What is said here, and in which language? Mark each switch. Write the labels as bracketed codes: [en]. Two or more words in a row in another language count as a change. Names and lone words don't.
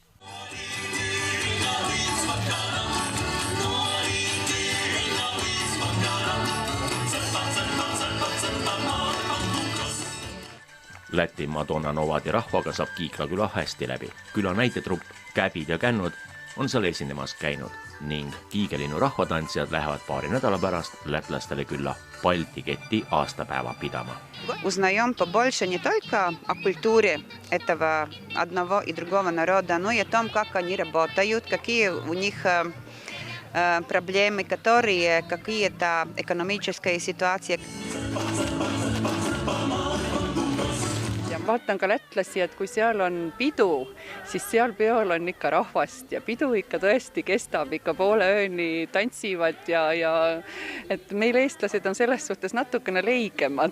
[et] Läti Madonna Novadi rahvaga saab Kiikla küla hästi läbi. Küla näitetrupp Käbid ja Kännud on seal esinemas käinud ning Kiigelinnu rahvatantsijad lähevad paari nädala pärast lätlastele külla Balti Keti aastapäeva pidama. [ru] Узнаем побольше не только о культуре этого одного и другого народа, но и о том, как они работают, какие у них проблемы, которые какие-то экономические ситуации. [et] Vaatan ka lätlasi, et kui seal on pidu, siis seal peol on ikka rahvast ja pidu ikka tõesti kestab, ikka poole ööni tantsivad ja et meil eestlased on selles suhtes natukene leigemad.